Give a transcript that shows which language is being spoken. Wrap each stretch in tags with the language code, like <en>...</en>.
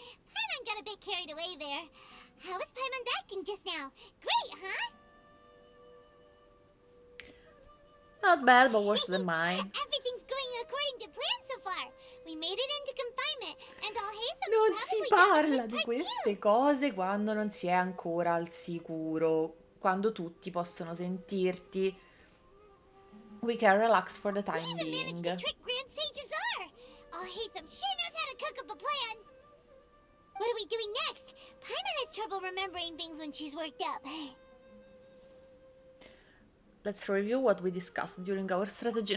<en>Paimon got a bit carried away there. How was Paimon acting just now? Great, huh? Not bad, but worse than mine. Everything's going according to plan so far. We made it into confinement, and all Haytham's</en> <it>Non si parla di queste cose quando non si è ancora al sicuro, quando tutti possono sentirti.</it> <en>We can relax for the time being. Trick Grand Sage Azar. All Haytham sure knows how to cook up a plan. What are we doing next? Paimon has trouble remembering things when she's worked up. Let's review what we discussed during our strategy.</en>